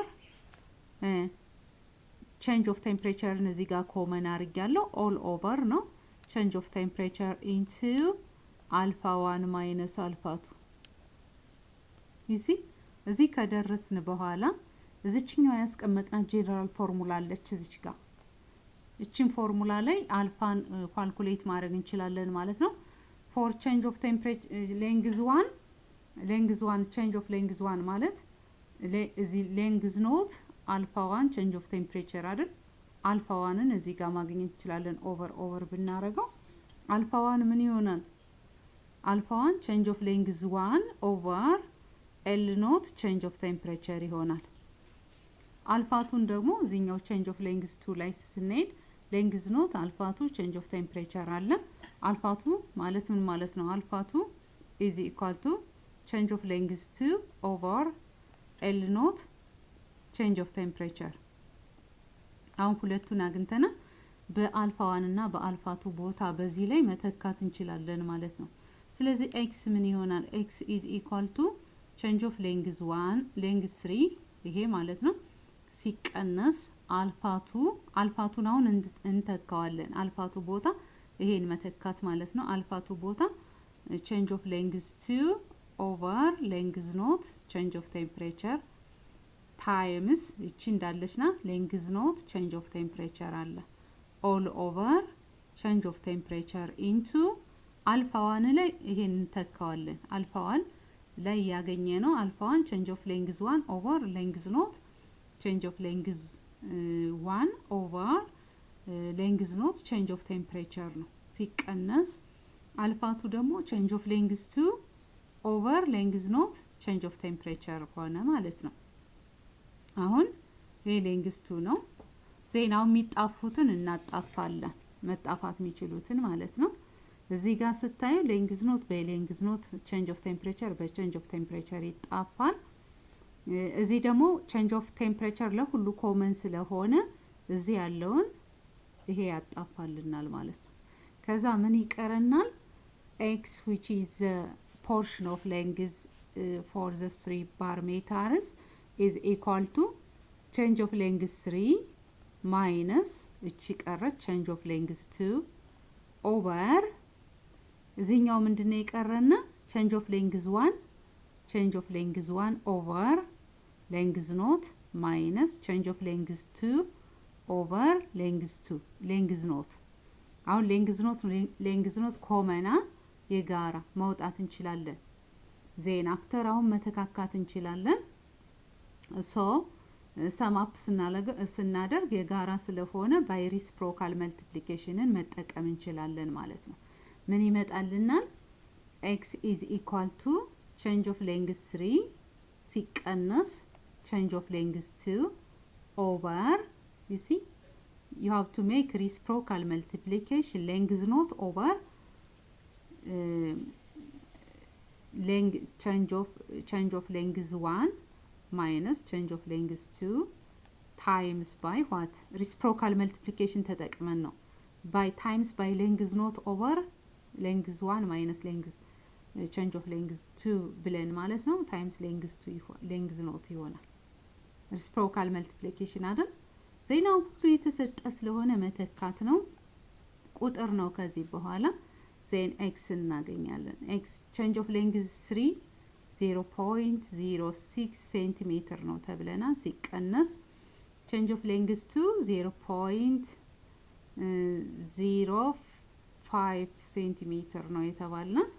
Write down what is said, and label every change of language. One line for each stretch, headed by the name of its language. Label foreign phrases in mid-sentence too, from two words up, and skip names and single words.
English: change of temperature
Amharic: እዚህ ጋር ኮመን አድርጋለሁ
English: all over
Amharic: ነው
English: change of temperature into alpha 1 minus alpha 2 you see
Amharic: እዚህ ከደረስን በኋላ እዚህኛው ያስቀመጥና ጀነራል ፎርሙላ አለች እዚች ጋር እቺን ፎርሙላ ላይ አልፋን ካልኩሌት ማድረግ እንችላለን ማለት ነው
English: for change of temperature length 1 change of length 1
Amharic: ማለት እዚህ
English: length naught alpha 1 change of temperature አይደል alpha 1
Amharic: ን እዚህ ጋር ማግኘት እንችላለን
English: over ብናረጋው alpha 1
Amharic: ምን ይሆናል
English: alpha 1 change of length 1 over L naught change of temperature ይሆናል alpha 2
Amharic: ደግሞ እዚህኛው
English: change of length 2
Amharic: ላይ ስንሄድ
English: length naught alpha 2 change of temperature አለ alpha 2
Amharic: ማለት ምን ማለት ነው
English: alpha 2 is equal to change of length 2 over L naught change of temperature
Amharic: አሁን ሁለቱን አግኝተና በአልፋ 1 እና በአልፋ 2 ቦታ በዚህ ላይ መተካት እንችላለን ማለት ነው ስለዚህ x ምን ይሆናል
English: x is equal to change of length 3
Amharic: ይሄ ማለት ነው ሲቀነስ
English: alpha 2
Amharic: አሁን እንተካዋለን
English: alpha 2
Amharic: ቦታ ይሄን መተካት ማለት ነው
English: alpha 2
Amharic: ቦታ
English: change of length 2 over length naught change of temperature times
Amharic: እቺ እንዳለችና
English: length naught change of temperature አለ all over change of temperature into alpha 1
Amharic: ላይ ይሄን እንተካዋለን
English: alpha 1
Amharic: ላይ ያገኘ ነው
English: alpha 1 change of length 1 over length naught change of length 1 over length naught change of temperature
Amharic: ነው ሲቀነስ
English: alpha 2 ደግሞ change of length 2 over length naught change of temperature
Amharic: ሆነ ማለት ነው አሁን ይሄ length 2 ነው ዜናው የሚጣፉትን እናጣፋለን መጣፋት የሚችሉትን ማለት ነው እዚህ ጋር ስታዩ
English: length naught
Amharic: በ
English: length naught change of temperature በchange of temperature
Amharic: ይጣፋል እዚህ ደግሞ
English: change of temperature
Amharic: ለሁሉ ኮመን ስለሆነ እዚህ ያለውን ይሄ ያጣፋልናል ማለት ነው ከዛ ምን ይቀረናል
English: x which is the portion of length for the 3 bar meters is equal to change of length 3 minus
Amharic: እቺ ቀረች
English: change of length 2 over
Amharic: እዚህኛው ምንድነው ይቀረና
English: change of length 1 over length naught minus change of length 2 over length naught አሁን length naught ኮመና
Amharic: የጋራ ማውጣት እንችላለን
English: then after
Amharic: አሁን መተካካት እንችላለን
English: so sum up
Amharic: ስናደርግ የጋራ ስለሆነ
English: by reciprocal multiplicationን
Amharic: መጠቀም እንችላለን ማለት ነው ምን ይመጣልናል
English: x is equal to change of length 3 ሲቀነስ change of length 2 over you see you have to make reciprocal multiplication length naught over change of length 1 minus change of length 2 times by what reciprocal multiplication
Amharic: ተጠቅመን ነው
English: by times by length naught over length 1 minus length change of length 2
Amharic: ብለን ማለት ነው times
English: length naught
Amharic: ይሆናል
English: reciprocal multiplication
Amharic: አይደል ዜናው ሁሉ የተሰጠ ስለሆነ መተካት ነው ቁጥር ነው ከዚህ በኋላ then x እናገኛለን x
English: change of length 3
Amharic: 0.06 cm ነው ተብለና ሲቀነስ
English: change of length 2
Amharic: 0.05 cm ነው የተባለና